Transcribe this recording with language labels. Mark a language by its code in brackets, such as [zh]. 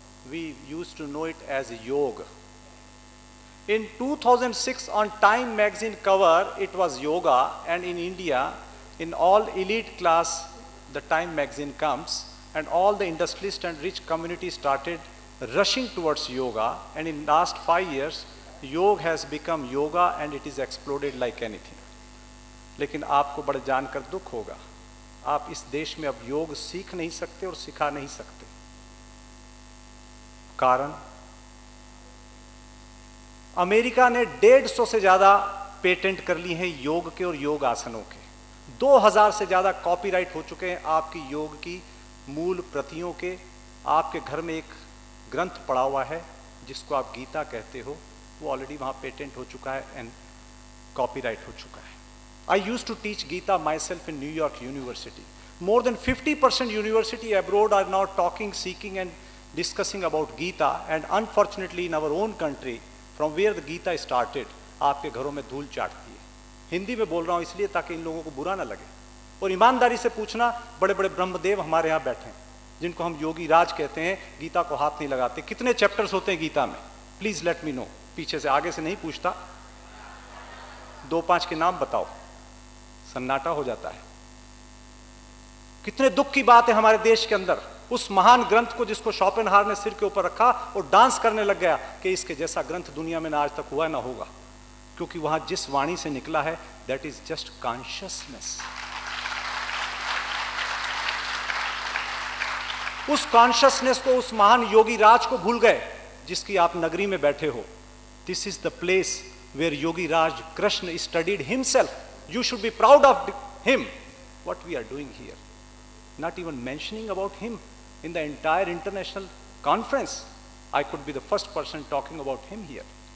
[en] We used to know it as yoga. In 2006, on Time magazine cover, it was yoga, and in India, in all elite class, the Time magazine comes, and all the industrialist and rich community started rushing towards yoga, and in last 5 years, yoga has become yoga and it is exploded like anything. [hi] लेकिन आपको बड़ा जानकर दुख होगा, आप इस देश में अब योग सीख नहीं सकते और सिखा नहीं सकते. कारण अमेरिका ने 150 से ज्यादा पेटेंट कर ली हैं योग के और योग आसनों के. 2000 से ज्यादा कॉपीराइट हो चुके हैं आपकी योग की मूल प्रतियों के. आपके घर में एक ग्रंथ पड़ा हुआ है जिसको आप गीता कहते हो, वो ऑलरेडी वहां पेटेंट हो चुका है एंड कॉपीराइट हो चुका है. [en] I used to teach Gita myself in New York University. More than 50% university abroad are now talking, seeking and discussing about Gita, and unfortunately in our own country, from where the Gita started, [hi] आपके घरों में धूल चाटती है. हिंदी में बोल रहा हूँ इसलिए ताकि इन लोगों को बुरा ना लगे. और ईमानदारी से पूछना, बड़े बड़े ब्रह्मदेव हमारे यहाँ बैठे हैं जिनको हम योगी राज कहते हैं, गीता को हाथ नहीं लगाते. कितने चैप्टर्स होते हैं गीता में? [en] Please let me know. [hi] पीछे से, आगे से नहीं पूछता. 2-5 के नाम बताओ. सन्नाटा हो जाता है. कितने दुख की बात है हमारे देश के अंदर. उस महान ग्रंथ को जिसको शोपेनहावर ने सिर के ऊपर रखा और डांस करने लग गया कि इसके जैसा ग्रंथ दुनिया में ना आज तक हुआ ना होगा, क्योंकि वहां जिस वाणी से निकला है [en] That is just consciousness. [hi] उस कॉन्शियसनेस को, उस महान योगी राज को भूल गए जिसकी आप नगरी में बैठे हो. [en] This is the place where Yogi Raj Krishna studied himself. You should be proud of him. What we are doing here, not even mentioning about him in the entire international conference. I could be the first person talking about him here.